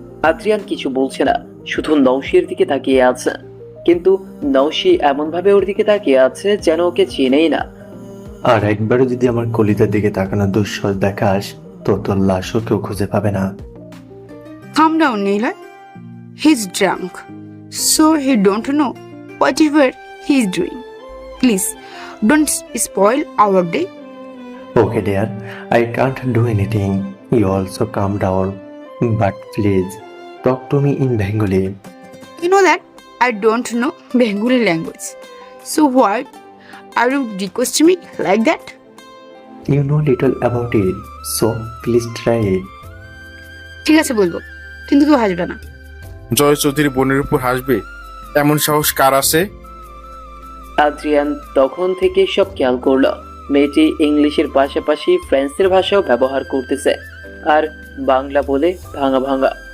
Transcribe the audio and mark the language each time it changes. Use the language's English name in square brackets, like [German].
[Bangla] Adrian কিছু বলছে না, শুধু নওশীর দিকে তাকিয়ে আছে। কিন্তু নওশী এমন ভাবে ওর দিকে তাকিয়ে আছে যেন ওকে চেনেই না। আর একবারও যদি আমার কলিজার দিকে তাকানো দুঃসাহস দেখাস তো তোর লাশও কেউ খুঁজে পাবে না। [English] Calm down, Niloy. He's drunk, so he don't know whatever he's doing. Please, don't spoil our day. Okay, dear, I can't do anything. You also calm down. But please, talk to me in Bengali. You know that I don't know Bengali language. So why are you requesting me like that? You know little about it, so please try it. [Bangla] ঠিক আছে বলবো, কিন্তু কেউ হাসবে না। জয় চৌধুরী বোনের উপর হাসবে এমন সাহস কার আছে? আদ্রিয়ান তখন থেকে সব খেয়াল করলো। মেয়েটি ইংলিশের পাশাপাশি ফ্রেঞ্চের ভাষাও ব্যবহার করতেছে, আর বাংলা বলে ভাঙা ভাঙা।